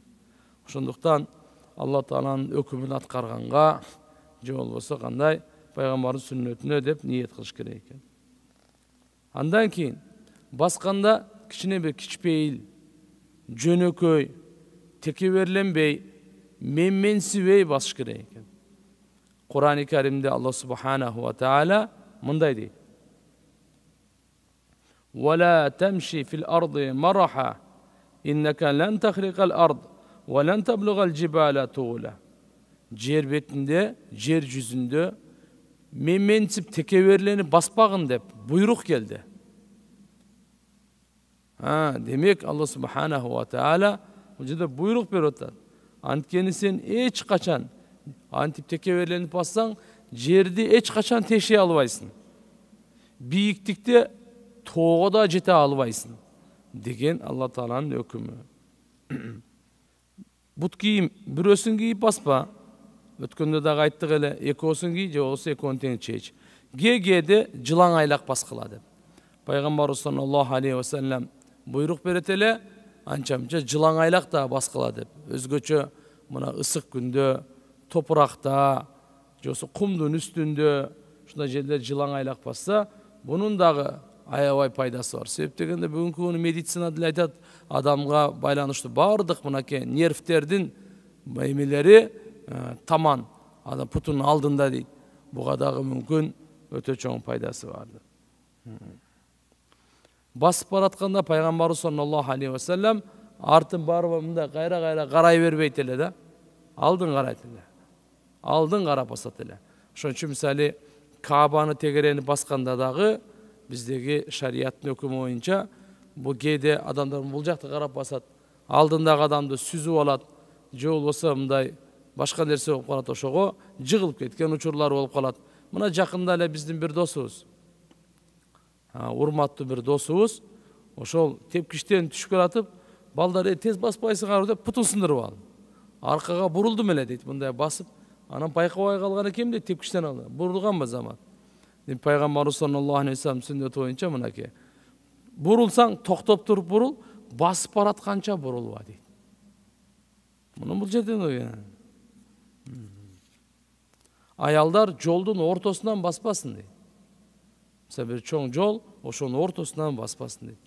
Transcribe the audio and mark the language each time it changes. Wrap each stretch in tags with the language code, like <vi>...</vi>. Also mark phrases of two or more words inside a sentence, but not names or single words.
<ky>Ошондуктан Алла Тааланын өкүмүн аткарганга, же болбосо кандай пайгамбардын сүннөтүнө деп ниет кылыш керек экен. Андан кийин басканда кичине бир кичпейил, жөнөкөй, текеберленбей, менменсибей басыш керек экен. Кур'ан-ы Каримде Алла</ky> <ar>سبحانه وتعالى</ar> <ky>мындай дейт.</ky> <ar>ولا تمشي في الأرض مرحا إنك لن تخرق الأرض ولن تبلغ الجبال طولا.</ar> <ky>Жер бетинде, жер жүзүндө менменсип текеберленип баспагын деп буйрук келди. Демек Алла</ky> <ar>سبحانه وتعالى</ar> <ky>бул жерде буйрук берип атат. Анткени сен эч качан антип текеберленип бассаң, жерди эч качан тешей албайсың. Бийиктикте тоого да жете албайсың деген Алла Тааланын өкүмү. Бут кийим бирөөсүн кийип баспа. Өткөндө дагы айттык эле, экөөсүн кий, же болбосо экөөнү тең чеч. Кээде жылаң айлак баскыла деп. Пайгамбарыбыз</ky> <ar>صلى الله عليه وسلم</ar> <ky>буйрук берет эле, анча-мынча жылаң айлак да баскыла деп. Өзгөчө мына ысык күндө, топуракта, же болбосо кумдун үстүндө, ушундай жерлер жылаң айлак басса, бунун дагы аябай пайдасы бар. Себеп дегенде бүгүнкү күнү медицина деле айтат, адамга байланыштуу бардык мынакей нервтердин эмелери таман, адам путунун алдында дейт. Буга дагы мүмкүн өтө чоң пайдасы бар. Басып баратканда пайгамбарыбыз</ky> <ar>صلى الله عليه وسلم</ar> <ky>артын барып мындай кайра карай бербейт эле да. Алдын карайт эле. Алдын карап басат эле. Ошон үчүн мисалы Каабаны тегерени басканда дагы биздеги шариаттын өкүмү боюнча бул кээде адамдар бул жакты карап басат, алдындагы адамды сүзүп алат, же болбосо мындай башка нерсе болуп калат, ошого жыгылып кеткен учурлар болуп калат. Мына жакында эле биздин бир досубуз, урматтуу бир досубуз, ошол тепкичтен түшүп келатып, балдар тез баспайсыңар деп путун сындырып алды. Аркага бурулдум эле дейт, мындай басып, анан байкабай калган экенмин дейт, тепкичтен алды. Бурулганбы замат. Пайгамбарыбыз</ky> <ar>صلى الله عليه وسلم</ar> <ky>сүннөтү боюнча мынакей. Бурулсаң токтоп туруп бурул, басып баратканча бурулба дейт. Муну бул жерден аялдар жолдун ортосунан баспасын дейт. Мисалы бир чоң жол, ошонун ортосунан баспасын дейт.</ky>